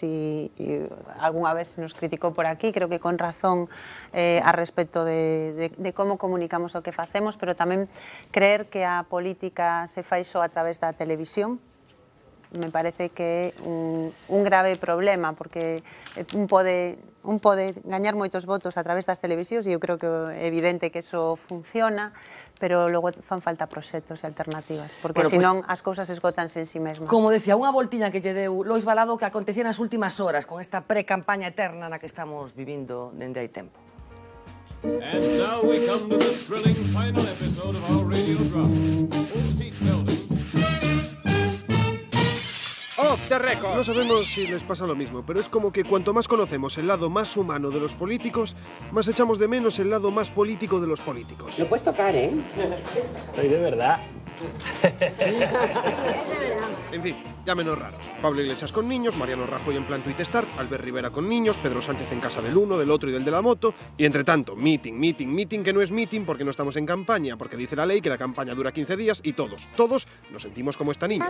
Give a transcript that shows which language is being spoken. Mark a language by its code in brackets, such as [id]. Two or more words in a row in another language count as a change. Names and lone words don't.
[gl] e algunha vez se nos criticou por aquí, creo que con razón a respecto de como comunicamos o que facemos, pero tamén creer que a política se fai só a través da televisión, me parece que é un grave problema, porque un pode gañar moitos votos a través das televisións e eu creo que é evidente que eso funciona, pero logo fan falta proxectos e alternativas, porque senón as cousas esgotanse en si mesmas. Como decía, unha voltiña que lle deu Lois Balado que acontecía nas últimas horas con esta pre-campaña eterna na que estamos vivindo dende hai tempo. [en] And now we come to the thrilling final episode of our radio drama. Off the record. [es] No sabemos si les pasa lo mismo, pero es como que cuanto más conocemos el lado más humano de los políticos, más echamos de menos el lado más político de los políticos. Lo puedes tocar, ¿eh? Soy de verdad. En fin, llámenos raros. Pablo Iglesias con niños, Mariano Rajoy en plan Tweet Start, Albert Rivera con niños, Pedro Sánchez en casa del uno, del otro y del de la moto, y entre tanto, meeting, que no es meeting porque no estamos en campaña, porque dice la ley que la campaña dura 15 días y todos nos sentimos como esta niña.